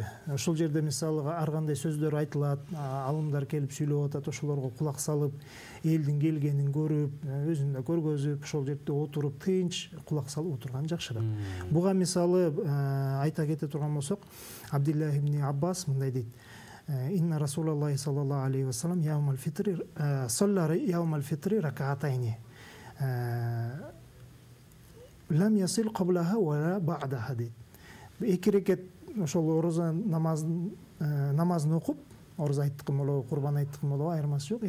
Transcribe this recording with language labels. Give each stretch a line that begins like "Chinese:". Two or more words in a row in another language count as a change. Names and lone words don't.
Kyrgyz: Ошол жерде мисалы ар кандай сөздөр айтылат, алымдар келип сүйлөп атат, ошолорго кулак салып, элдин келгенин көрүп, өзүн да көргөзүп, ошол жерде отуруп, тынч кулак салып отурган жакшыраак. Буга мисалы айта кете турган болсок, Абдулла ибн Аббас мындай дейт:
Arabic: إن رسول الله صلى الله عليه وسلم يوم الفطر صلى يوم الفطر ركعتين. لم يصل قبلها وبعدها дейт.
Kyrgyz: 2 рекет ошол ороза намазын окуп, ороза айттыкым болобу, курбан айттыкым болобу, айырмасы жок.